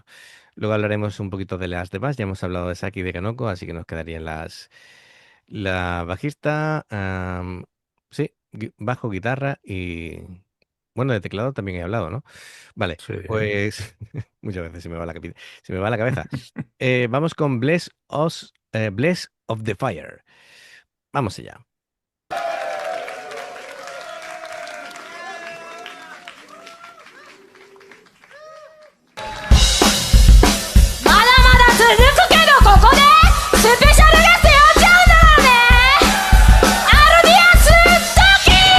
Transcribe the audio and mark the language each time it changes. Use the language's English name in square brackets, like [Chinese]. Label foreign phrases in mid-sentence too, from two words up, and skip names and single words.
[Spanish] Luego hablaremos un poquito de las demás, ya hemos hablado de Saki y de Kanoko, así que nos quedarían la bajista, sí, bajo, guitarra y, bueno, de teclado también he hablado, ¿no? Vale, Sí. pues muchas veces se me va la cabeza. Vamos con Bless of the Fire. Vamos allá. [Japanese] まだまだ続くけどここでスペシャルゲスト呼んじゃうならねアルディアストキ